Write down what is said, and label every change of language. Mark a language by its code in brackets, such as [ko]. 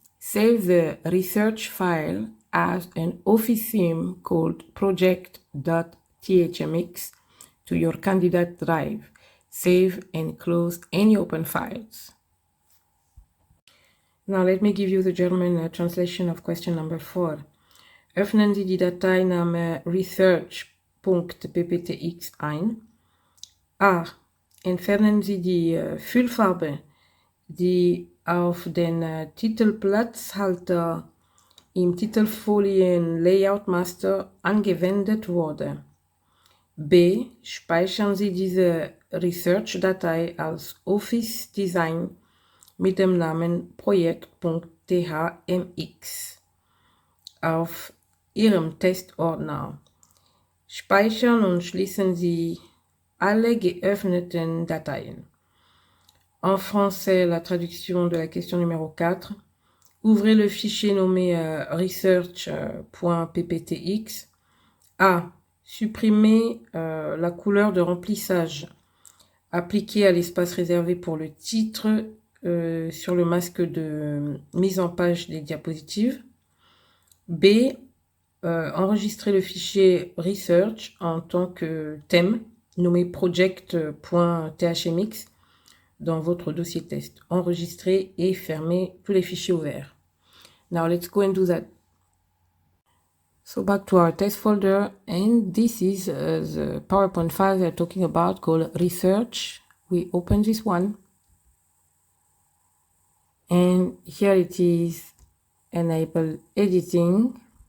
[en] Save the research file as an Office theme called project.thmx to your candidate drive. Save and close any open files. Now let me give you the German translation of question number 4. [de] Öffnen Sie die Dateiname research.pptx ein. A. Entfernen Sie die Füllfarbe, die auf den Titelplatzhalter im Titelfolien Layout Master angewendet wurde. B. Speichern Sie diese Research-Datei als Office Design mit dem Namen projekt.thmx auf Ihrem Testordner. Speichern und schließen Sie alle geöffneten Dateien. [fr] En français, la traduction de la question numéro 4. Ouvrez le fichier nommé research.pptx. A. Supprimer la couleur de remplissage appliquée à l'espace réservé pour le titre sur le masque de mise en page des diapositives. B. Enregistrer le fichier research en tant que thème nommé project.thmx dans votre dossier test. Enregistrer et fermer tous les fichiers ouverts. [en] Now let's go and do that. So back to our test folder, and this is the PowerPoint file they're talking about called research. We open this one, and here it is, enable editing.